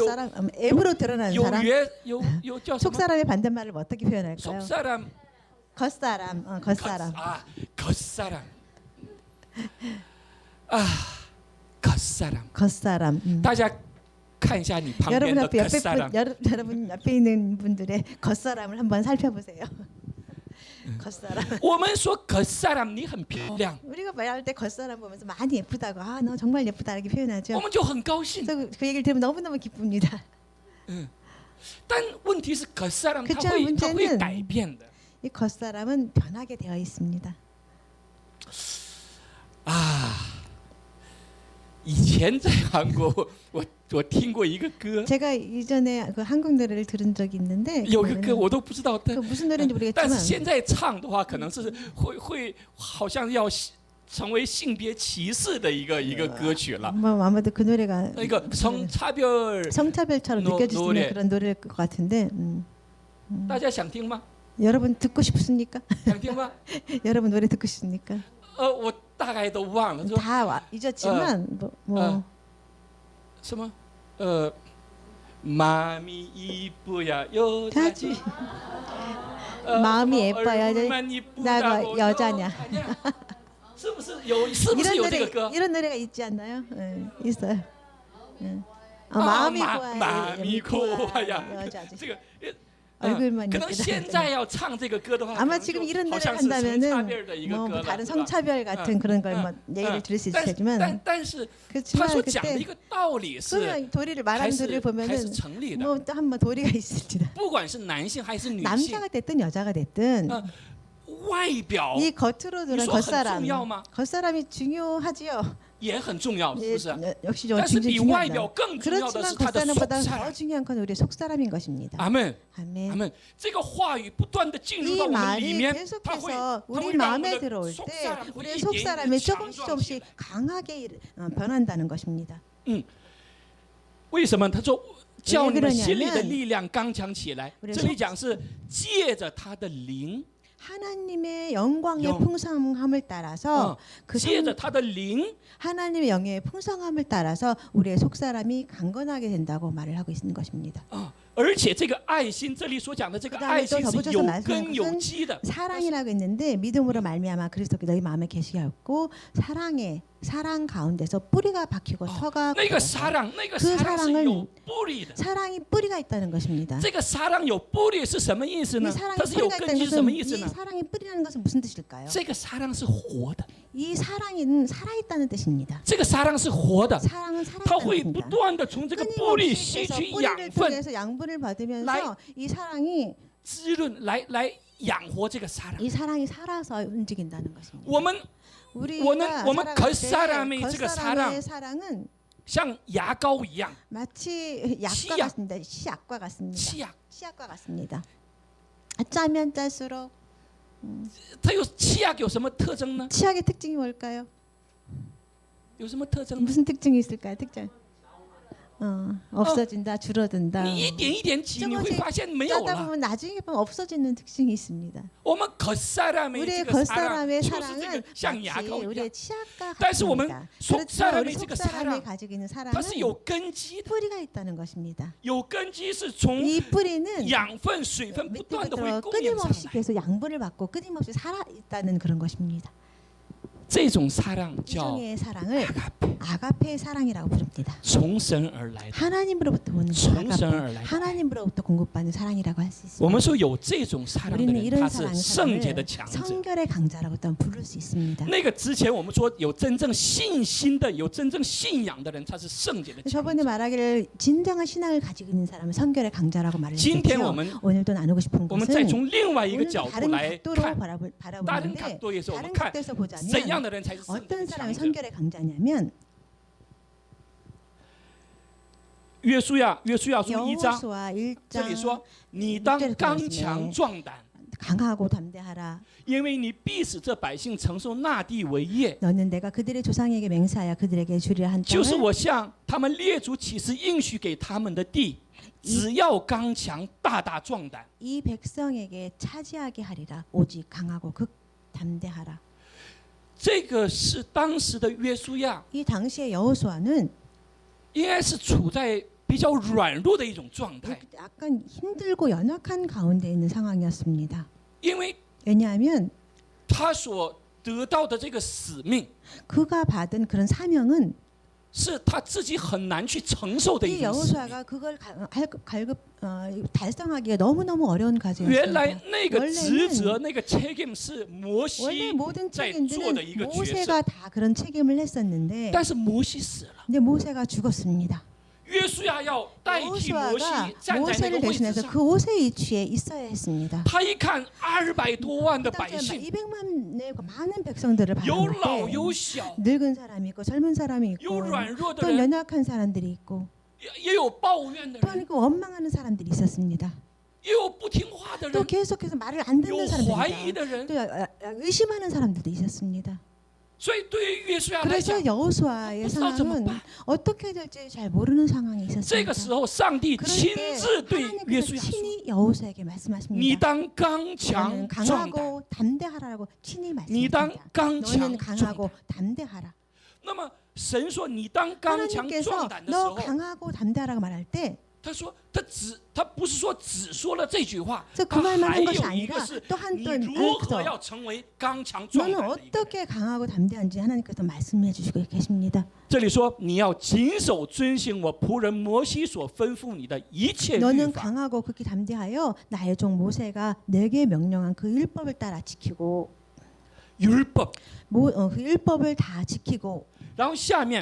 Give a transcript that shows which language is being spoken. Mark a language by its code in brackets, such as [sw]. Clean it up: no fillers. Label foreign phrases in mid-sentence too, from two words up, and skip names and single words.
[ko] 사람 앱으로 드러나는 [zh] 有 [ko] 사람 [zh] 有叫什么？ [ko] 속사람의 반대말을 뭐 어떻게 표현할까요? 속사람 겉사람 겉사람 아 겉사람 아 겉사람 겉사람 [zh] 大家看一下你旁边 [ko] 여러분 [zh] 的 [ko] 옆에 겉사람 여러분 옆에 있는 분들의 겉사람을 한번 살펴보세요. 겉사람 [zh] 我们说겉사람你很漂亮 [ko] 우리가 말할 때 겉사람 보면서 많이 예쁘다고 너 정말 예쁘다 이렇게 표현하죠. [zh] 我们就很高兴 [ko] 그래서 그 얘기를 들으면 너무너무 기쁩니다. [zh] 但问题是겉사람 他 [ko] 그쵸 [zh] 会 [ko] 문제는 [zh] 改变的 [ko] 이 겉사람은 변하게 되어 있습니다. [zh] 以前在韩国我听过一个歌， [ko] 제가 이전에 그 한국 노래를 들은 적이 있는데 [zh] 有个歌我都不知道， [ko] 그 무슨 노래인지 [zh] 但是 [ko] 모르겠지만 [zh] 现在唱的话，可能是会好像要成为性别歧视的一个歌曲了。 [ko] 뭐 아마도 그 노래가 [zh] 那个 성차별， [ko] 성차별처럼 느껴질 수 있는 그런 노래일 것 같은데 [zh] 大家想听吗？ [ko] 여러분 듣고 싶습니까? [zh] 想听吗？ [ko] 여러분 노래 듣고 싶습니까? [zh] 我大概都忘了，说 [ko] 다 잊었지만 뭐 什么 마음이 이쁘야 여자지. 마음이 예뻐야 얼굴만 이쁘다고 나가 여자냐. 是不是有这个歌？ 이런 노래가 있지 않나요? 있어요. 마음이 마음이 고와야 여자지. [zh] 这个 [ko] 얼굴만 [zh] 可能现在要唱这个歌的话， [ko] 아마 지금 이런 노래를 한다면은 뭐 다른 성차별 같은 그런 걸 뭐 얘기를 들을 수 있을 테지만 [zh] 但是 [ko] 그렇지만 [zh] 他所讲的一 [ko] 그때 [zh] 个道理是 [ko] 그냥 도리를 말하는 도리를 [zh] 还 [ko] 보면은 [zh] 是成立的， [ko] 뭐 또 한번 도리가 있을지다. [zh] 不管是男性还是女性， [ko] 남자가 됐든 여자가 됐든 [zh] 外表 [ko] 이 겉으로 드러난 이거 겉사람 [zh] 很重要吗？ [ko] 겉사람이 중요하지요. [zh] 也很重要，是不是？ [ko] 역시 [zh] 但是比 [ko] 굉장히 [zh] 外表 [ko] 중요하다. [zh] 更重要的 [ko] 그렇지만 [zh] 是他的 [ko] 겉사람보다 속사람。 더 중요한 건 우리의 속사람인 것입니다. [zh] 阿门， [ko] 아멘. [zh] 阿门。这个话语不断的进入 [ko] 이 [zh] 到我们里 [ko] 말이 [zh] 面，它会 [ko] 계속해서 [zh] 它 [ko] 우리 [zh] 会让我们 [ko] 마음에 [zh] 的 [ko] 들어올 속사람 때 [zh] 会 [ko] 우리의 [zh] 一点一点 [ko] 속사람이 [zh] 强 [ko] 조금씩 [zh] 壮起 [ko] 조금씩 [zh] 来。 [ko] 강하게 변한다는 것입니다. [zh] 为什么他说叫你们 [ko] 왜 [zh] 心里的 [ko] 그러냐면 [zh] 力量刚强起来？ [ko] 우리의 [zh] 这里讲是借着他的灵， [ko] 하나님의 영광의 영. 풍성함을 따라서 그 [zh] 借着他的灵， [ko] 하나님의 영의 풍성함을 따라서 우리의 속사람이 강건하게 된다고 말을 하고 있는 것입니다. [zh] 而且这个爱心，这里所讲的这个 [ko] 그다음에 [zh] 爱 [ko] 또 [zh] 心是 [ko] 덧붙여서 [zh] 有 [ko] 말씀하는 [zh] 根有 [ko] 것은 [zh] 基的。 [ko] 사랑이라고 했는데 믿음으로 말미암아 그리스도께 너희 마음에 계시게 하였고 사랑 가운데서 뿌리가 박히고 터가 [zh] 那个撒让，那个撒让是有 뿌리的。 [ko] 사랑이 뿌리가 있다는 것입니다. [zh] 这个撒让有뿌리是什么意思 [ko] 이 [zh] 呢？ [ko] 사랑이 [zh] 它是有 [ko] 뿌리가 [zh] 根基 [ko] 있다는 [zh] 是什么 [ko] 것은 [zh] 意思 [ko] 이 [zh] 呢？ [ko] 사랑이 뿌리라는 것은 무슨 뜻일까요? [zh] 这个撒让是活的， [ko] 이 사랑은 살아있다는 뜻입니다. [zh] 这个撒让是活的， [ko] 사랑은 [zh] 它会 [ko] 살아있다는 [zh] 不 [ko] 뜻입니다. [zh] 断的从这个뿌리吸 [ko] 끊임없이 [zh] 取 [ko] 뿌리를 [zh] 养分， [ko] 통해서 양분을 받으면서 날- 이 사랑이 [zh] 滋润来养活这个撒让。 [ko] 이 사랑이 살아서 움직인다는 것입니다. [zh] 我们 [ko] 우리가 [zh] 我们 [ko] 살아갈 겉사람의 때 [zh] 这个 [ko] 겉사람의 사랑은 [zh] 像牙膏一样， [ko] 마치 약과 치약. 같습니다. 치약과 같습니다. [zh] 气啊， [ko] 치약과 같습니다. 짜면 짤수록 [zh] 它有气啊有什么特征呢？ [ko] 치약의 특징이 뭘까요? [zh] 有什么特征呢？ [ko] 무슨 특징이 있을까요? 특징. 없어진다, 줄어든다. [zh] 你一点一点挤，你会发现没有 [ko] 짜다 [zh] 了。 [ko] 보면 나중에 보면 없어지는 특징이 있습니다. [zh] 我们 겉사람의 [ko] 우리의 [zh] 这个撒让 [ko] 겉사람의 [zh] 就是这 [ko] 사랑은 [zh] 个像牙 [ko] 마치 [zh] 膏一样 [ko] 우리의 ， 치약과 [zh] 但是我们 [ko] 같습니다. 속 그렇지만 사람의 우리 [zh] 这个 [ko] 속사람이 사랑 가지고 있는 [zh] 它是 [ko] 사랑은 [zh] 有根基的， [ko] 뿌리가 있다는 것입니다. [zh] 有根基是从 [ko] 이 뿌리는 [zh] 养分、水分不断的会 [ko] 밑에부터 [zh] 供应上 [ko] 끊임없이 [zh] 来。 [ko] 계속 양분을 받고 끊임없이 살아 있다는 그런 것입니다. [zh] 这种撒让 [ko] 이 [zh] 叫 [ko] 종의 사랑을 아가페， 아가페의 사랑이라고 부릅니다. [zh] 从神而来的， [ko] 하나님으로부터 오는 [zh] 从神 [ko] 아가페, [zh] 而来的。 [ko] 하나님으로부터 공급받는 사랑이라고 할 수 [zh] 我 [ko] 있습니다. [zh] 们说有这种撒让的 [ko] 우리는 [zh] 人， [ko] 이런 [zh] 他是 [ko] 사랑을 [zh] 圣洁的强者。 [ko] 성결의 강자라고 또한 부를 수 있습니다. [zh] 那个之前我们说有真正信心的、有真正信仰的人，他是圣洁的强 [ko] 저번에 [zh] 者。 [ko] 말하기를 진정한 신앙을 가지고 있는 사람은 성결의 강자라고 말을 [zh] 今天我 [ko] 했죠. [zh] 们 [ko] 오늘도 나누고 싶은 [zh] 我们再 [ko] 것은 [zh] 从另外一个 [ko] 오늘 [zh] 角度 [ko] 다른 [zh] 来 [ko] 각도로 [zh] 看， 다른 [ko] 바라보는데 각도에서 我们 다른 [zh] 看 [ko] 각도에서 [zh] 怎样 [ko] 보자면 [zh] 的人才是圣洁 [ko] 어떤 [zh] 的 [ko] 사람이 [zh] 强者。 [ko] 성결의 강자냐면 [zh] 约书亚书1章， [ko] 여호수아 [zh] 这里 [ko] 1장 [zh] 说：“你当刚强壮胆， [ko] 강하고 담대하라. [zh] 因为你必使这百姓承受那地为业。 [ko] 너는 내가 그들의 조상에게 맹세하여 그들에게 주리라 한 [zh] 就是 [ko] 땅을 [zh] 我向他们列祖起誓应许给他们的地，只要刚强大大壮胆。 [ko] 이 백성에게 차지하게 하리라. 오직 강하고 극 담대하라. ” [zh] 这个是当时的约书亚， [ko] 이 당시의 여호수아는 [zh] 应该是处在比较软弱的一种状态， [ko] 약간 힘들고 연약한 가운데 있는 상황이었습니다. [zh] 因为 [ko] 왜냐하면 [zh] 他所得到的这个使命 [ko] 그가 받은 그런 사명은 [zh] 是他自己很难去承受的一 [ko] 이 [zh] 种使命。 [ko] 여호수아가 그걸 달성하기가 너무너무 어려운 [zh] 原来 [ko] 과제였습니다. [zh] 那个职责、那个책임是摩 [ko] 원래 [zh] 西 [ko] 모든 [zh] 在做的一 [ko] 책임들은 [zh] 个角色， [ko] 모세가 다 그런 책임을 했었는데 [zh] 但是摩西死了， [ko] 근데 모세가 죽었습니다. [zh] 约书亚要代替摩西 [ko] 여호수아가 [zh] 站在那 [ko] 모세를 [zh] 个位置 [ko] 대신해서 [zh] 上。 [ko] 그 옷의 위치에 있어야 했습니다. [zh] 他一看200多万的 [ko] 그 [zh] 百 [ko] 당시에 [zh] 姓， [ko] 200만의 많은 백성들을 [zh] 有 [ko] 바라볼 [zh] 老 [ko] 때 [zh] 有小， [ko] 늙은 사람이 있고 젊은 사람이 [zh] 有 [ko] 있고 [zh] 软弱的 [ko] 또 [zh] 人， [ko] 연약한 사람들이 있고 [zh] 也有抱怨的 [ko] 또 [zh] 人， [ko] 아니고 원망하는 사람들이 있었습니다. [zh] 也有不听话的 [ko] 또 [zh] 人， [ko] 계속해서 말을 안 [zh] 有 [ko] 듣는 [zh] 怀疑 [ko] 사람들이 [zh] 的人。 [ko] 또 의심하는 사람들도 있었습니다. [zh] 所以对于约书亚来讲， [ko] 그래서 여호수아의 [zh] 不知道怎么 [ko] 상황은 [zh] 办。 [ko] 어떻게 될지 잘 모르는 상황이 [zh] 这个 [ko] 있었습니다. [zh] 时候，上帝 [ko] 그럴 [zh] 亲 [ko] 때 [zh] 自对约书 [ko] 하나님께서 [zh] 亚说 [ko] 친히 여호수아에게 ：“ [zh] 你 [ko] 말씀하십니다. [zh] 当刚强 [ko] 너는 [zh] 壮胆， [ko] 강하고 담대하라고 친히 [zh] 你当 [ko] 말씀하십니다. [zh] 刚强 [ko] 너는 [zh] 壮胆。 [ko] 강하고 담대하라. [zh] 那么神说你当刚强 [ko] 하나님께서 [zh] 壮胆的时 [ko] 너 [zh] 候， [ko] 강하고 담대하라고 말할 때 [zh] 他说他不是说只说了这句话， [ko] 그 [zh] 他 [ko] 말만 [zh] 还 [ko] 한 [zh] 有 [ko] 것이 [zh] 一个 [ko] 아니라 [zh] 是 [ko] 또한 [zh] 你 [ko] 또 [zh] 如何 [ko] 그래서 [zh] 要成为刚强壮 [ko] 너는 [zh] 胆的一个人。 [ko] 어떻게 강하고 담대한지 하나님께서 말씀해 주시고 계십니다. [zh] 这里说你要谨守遵行我仆人摩西所吩咐你的一切律 [ko] 너는 [zh] 法。 [ko] 강하고 극히 담대하여 나의 종 모세가 내게 명령한 그 율법을 따라 지키고 율법， 그 율법을 다 지키고 [zh] 然后下面